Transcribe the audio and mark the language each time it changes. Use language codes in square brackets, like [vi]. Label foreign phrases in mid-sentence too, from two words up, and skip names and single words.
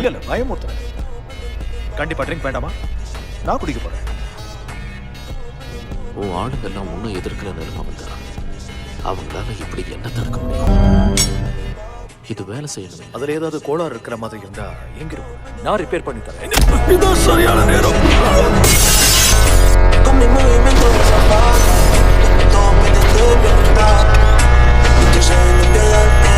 [ta] இல்ல பயமுறுத்துறேன். கண்டிப்பா ட்ரிங்க் வேண்டாமா? நான் குடிக்க போறேன். உன் ஆளுங்கெல்லாம் ஒன்னும் எதிர்க்கிற நிலைமை வந்தா அவங்களால இப்படி என்ன தடுக்க முடியும்? இது வேலை செய்யணுமே. அதுல ஏதாவது கோளாறு இருக்கிற மாதிரி இருந்தா எங்க இருக்கும்? நான் ரிப்பேர் பண்ணி தரேன். இதுதான் சரியான நேரம். [es] Con mi movimiento de zapato, todo pendiente de mi verdad. Y tú sabes lo que da